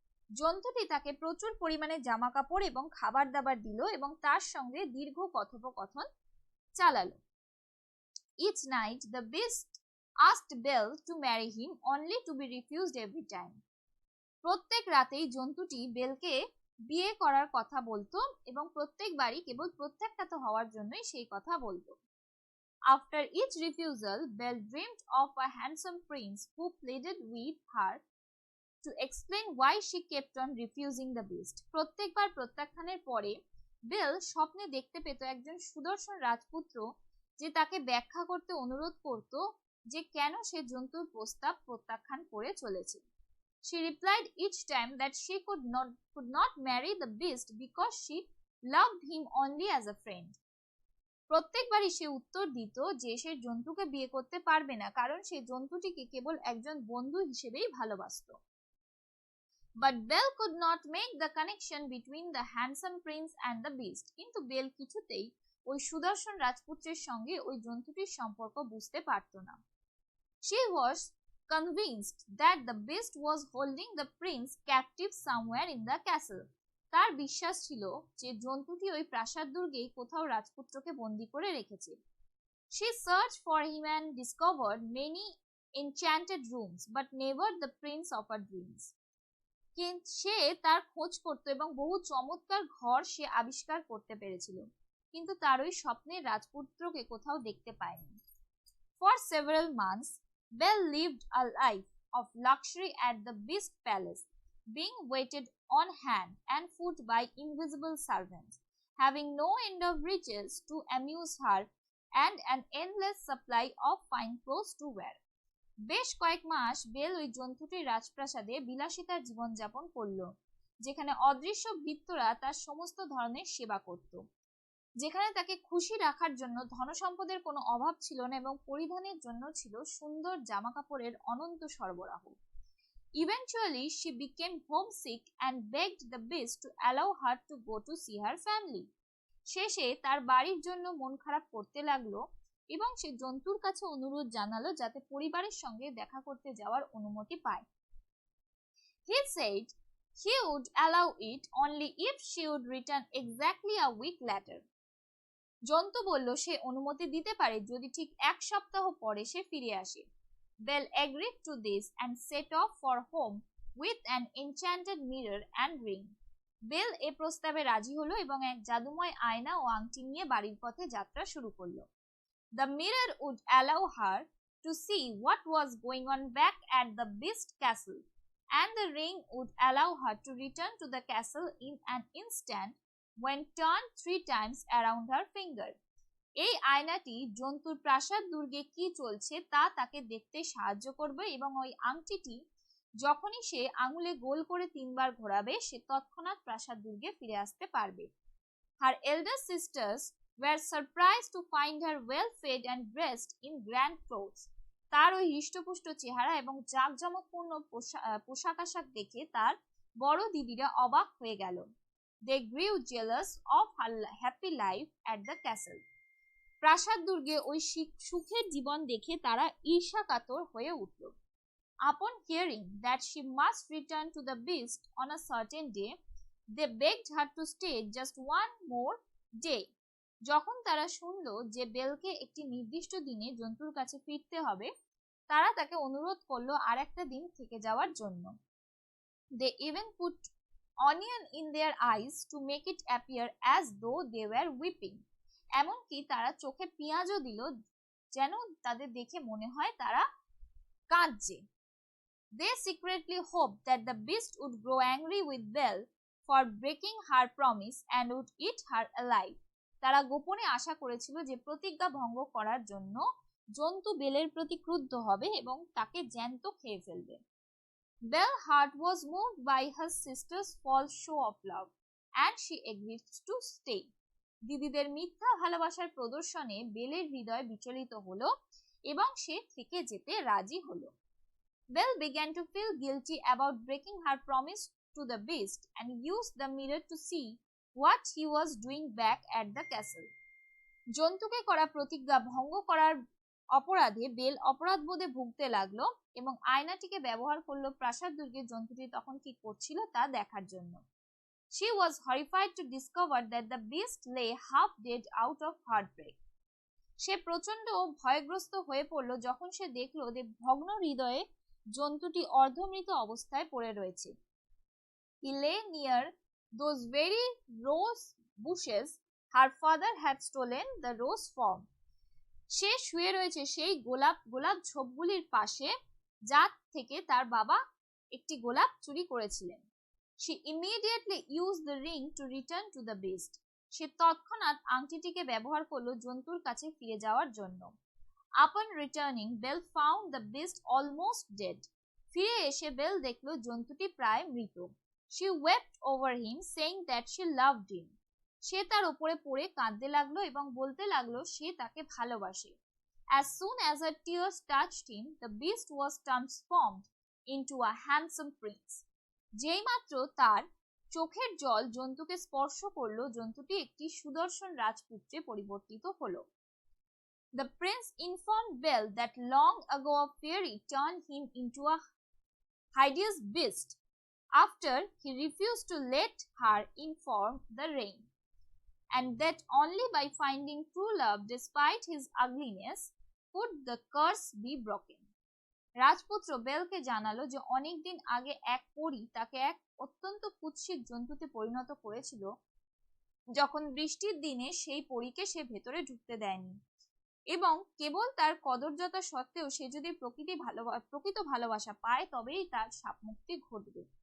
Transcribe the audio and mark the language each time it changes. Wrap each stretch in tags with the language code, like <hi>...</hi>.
<bn>জন্তুটি তাকে প্রচুর পরিমাণে জামা কাপড় এবং খাবার দাবার দিল এবং তার সঙ্গে দীর্ঘ কথোপকথন চালালো।</bn> <en>Each night the beast asked Belle to marry him, only to be refused every time.</en> <bn>প্রত্যেক রাতেই জন্তুটি বেলকে বিয়ে করার কথা বলতো এবং প্রত্যেকবারই কেবল প্রত্যাখ্যাত হওয়ার জন্যই সেই কথা বলতো।</bn> <en>After each refusal, Belle dreamed of a handsome prince who pleaded with her to explain why she kept on refusing the beast.</en> <bn>প্রত্যেকবার প্রত্যাখ্যানের পরে বেল স্বপ্নে দেখতে পেত একজন সুদর্শন রাজপুত্র যে তাকে ব্যাখ্যা করতে অনুরোধ করত যে কেন সে জন্তুর প্রস্তাব প্রত্যাখ্যান করে চলেছে।</bn> <en>She replied each time that she could not marry the beast because she loved him only as a friend.</en> <bn>প্রত্যেকবারই সে উত্তর দিত যে সে জন্তুকে বিয়ে করতে পারবে না, কারণ সে জন্তুটিকে কেবল একজন বন্ধু হিসেবেই ভালোবাসত।</bn> <en>But Belle could not make the connection between the handsome prince and the beast.</en> <bn>কিন্তু বেল কিছুতেই ওই সুদর্শন রাজপুত্রের সঙ্গে ওই জন্তুটির সম্পর্ক বুঝতে পারত না।</bn> <en>She was convinced that the beast was holding the prince captive somewhere in the castle.</en> <bn>তার বিশ্বাস ছিল যে জন্তুটি ওই প্রাসাদ দুর্গেই কোথাও রাজপুত্রকে বন্দী করে রেখেছে।</bn> <en>She searched for him and discovered many enchanted rooms, but never the prince of her dreams.</en> <bn>সে তার খোঁজ করত এবং বহু চমৎকার ঘর সে আবিষ্কার করতে পেরেছিল, কিন্তু তার ওই স্বপ্নের রাজপুত্রকে কোথাও দেখতে পায়নি।</bn> <en>For several months Belle lived a life of luxury at the Beast Palace, being waited on hand and foot by invisible servants, having no end of riches to amuse her and an endless supply of fine clothes to wear.</en> <bn>বেশ কয়েক মাস bell ওই জন্তুটির রাজপ্রাসাদে বিলাসিতার জীবনযাপন করল, যেখানে অদৃশ্য ভৃত্যরা তার সমস্ত ধরনের সেবা করত, যেখানে তাকে খুশি রাখার জন্য ধনসম্পদের কোনো অভাব ছিল না এবং পরিধানের জন্য ছিল সুন্দর জামাকাপড়ের অনন্ত সরবরাহ।</bn> <en>Eventually, she became homesick and begged the beast to allow her to go to see her family.</en> <bn>শেষে তার বাড়ির জন্য মন খারাপ করতে লাগলো এবং সে জন্তুর কাছে অনুরোধ জানালো যাতে পরিবারের সঙ্গে দেখা করতে যাওয়ার অনুমতি পায়।</bn> <en>He said he would allow it only if she would return exactly a week later.</en> <bn>জন্তু বলল সে অনুমতি দিতে পারে যদি ঠিক এক সপ্তাহ পরে সে ফিরে আসে।</bn> <en>Belle agreed to this and set off for home with an enchanted mirror and ring.</en> <bn>Bell এ প্রস্তাবে রাজি হলো এবং এক জাদুময় আয়না ও আংটি নিয়ে বাড়ির পথে যাত্রা শুরু করলো।</bn> <en>The mirror would allow her to see what was going on back at the Beast Castle, and the ring would allow her to return to the castle in an instant when turned 3 times around her finger.</en> <bn>এই আয়নাটি জন্তুর প্রাসাদ দুর্গে কি চলছে তা তাকে দেখতে সাহায্য করবে এবং ওই আংটিটি যখনই সে আঙুলে গোল করে 3 বার ঘোরাবে সে তৎক্ষণাৎ প্রাসাদ দুর্গে ফিরে আসতে পারবে।</bn> <en>Her elder sisters were surprised to find her well fed and dressed in grand clothes.</en> <bn>তার ওই হৃষ্টপুষ্ট চেহারা এবং জাঁকজমকপূর্ণ পোশাক আশাক দেখে তার বড় দিদিরা অবাক হয়ে গেল।</bn> <en>They grew jealous of her happy life at the castle.</en> <bn>প্রাসাদ দুর্গে ওই সুখের জীবন দেখে তারা ঈর্ষাকাতর হয়ে উঠল।</bn> <en>Upon hearing that she must return to the beast on a certain day, they begged her to stay just one more day.</en> <bn>যখন তারা শুনল যে বেলকে একটি নির্দিষ্ট দিনে জন্তুর কাছে ফিরতে হবে, তারা তাকে অনুরোধ করলো আর একটা দিন থেকে যাওয়ার জন্য।</bn> <en>They even put onion in their eyes to make it appear as though they were weeping.</en> <bn>এমনকি তারা চোখে পেঁয়াজও দিল যেন তাদের দেখে মনে হয় তারা কাঁদছে।</bn> <en>They secretly hoped that the beast would grow angry with Belle for breaking her promise and would eat her alive.</en> <bn>তারা গোপনে আশা করেছিল যে প্রতিজ্ঞা ভঙ্গ করার জন্য জন্তু বেলের প্রতি ক্রুদ্ধ হবে এবং তাকে জ্যান্ত খেয়ে ফেলবে।</bn> <en>Belle's heart was moved by her sister's false show of love and she agreed to stay.</en> <bn>দিদিদের মিথ্যা ভালোবাসার প্রদর্শনে বেলের হৃদয় বিচলিত হলো এবং সে থেকে যেতে রাজি হলো।</bn> <en>Belle began to feel guilty about breaking her promise to the beast and used the mirror to see what he was doing back at the castle.</en> <bn>জন্তুকে করা প্রতিজ্ঞা ভঙ্গ করার অপরাধে বেল অপরাধবোধে ভুগতে লাগলো এবং আয়নাটিকে ব্যবহার করলো প্রাসাদ দুর্গে জন্তুটি তখন কি করছিল তা দেখার জন্য।</bn> <en>She was horrified to discover that the beast lay half dead out of heartbreak.</en> <bn>সে প্রচন্ড ভয়গ্রস্ত হয়ে পড়লো যখন সে দেখলো যে ভগ্ন হৃদয়ে জন্তুটি অর্ধমৃত অবস্থায় পড়ে রয়েছে।</bn> <en>He lay near those very rose bushes her father had stolen the rose from.</en> <bn>সে শুয়ে রয়েছে সেই গোলাপ ঝোপগুলির পাশে যা থেকে তার বাবা একটি গোলাপ চুরি করেছিলেন।</bn> <en>She immediately used the ring to return to the beast.</en> <bn>সে তৎক্ষণাৎ আংটিটিকে ব্যবহার করলো জন্তুর কাছে ফিরে যাওয়ার জন্য।</bn> <en>Upon returning, Belle found the beast almost dead.</en> <bn>ফিরে এসে বেল দেখলো জন্তুটি প্রায় মৃত।</bn> <en>She wept over him, saying that she loved him.</en> <bn>সে তার উপরে পড়ে কাঁদতে লাগলো এবং বলতে লাগলো সে তাকে ভালোবাসে।</bn> <en>As soon as her tears touched him, the beast was transformed into a handsome prince.</en> <bn>যেই মাত্র তার চোখের জল জন্তুকে স্পর্শ করলো জন্তুটি একটি সুদর্শন রাজপুত্রে পরিবর্তিত হলো।</bn> <en>The prince informed Belle that long ago a fairy turned him into a hideous beast after he refused to let her inform the rain, and that only by finding true love despite his ugliness could the curse be broken.</en> <bn>রাজপুত্র বেলকে জানালো যে অনেকদিন আগে এক পরী তাকে এক অত্যন্ত কুৎসিত জন্তুতে পরিণত করেছিল যখন বৃষ্টির দিনে সেই পরীকে সে ভেতরে ঢুকতে দেয়নি। এবং কেবল তার কদর্যতা সত্ত্বেও সে যদি প্রকৃত ভালোবাসা পায় তবেই তার শাপ মুক্তি ঘটবে।</bn>